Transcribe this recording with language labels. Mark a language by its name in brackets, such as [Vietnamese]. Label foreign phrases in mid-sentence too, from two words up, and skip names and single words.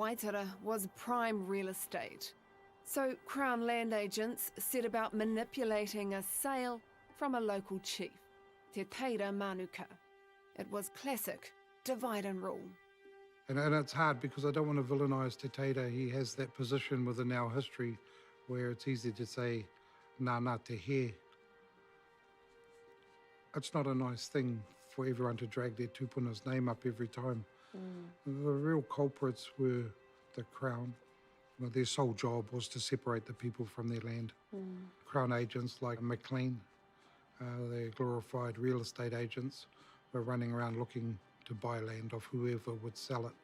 [English] Waitara was prime real estate. So Crown land agents set about manipulating a sale from a local chief, Te Teira Manuka. It was classic divide and rule. And it's hard because I don't want to villainise Te Teira. He has that position within our history where it's easy to say, [Māori] nā te he. [English] It's not a nice thing for everyone to drag their tupuna's name up every time. The real culprits were the Crown. Well, their sole job was to separate the people from their land. Crown agents like McLean, the glorified real estate agents, were running around looking to buy land off whoever would sell it.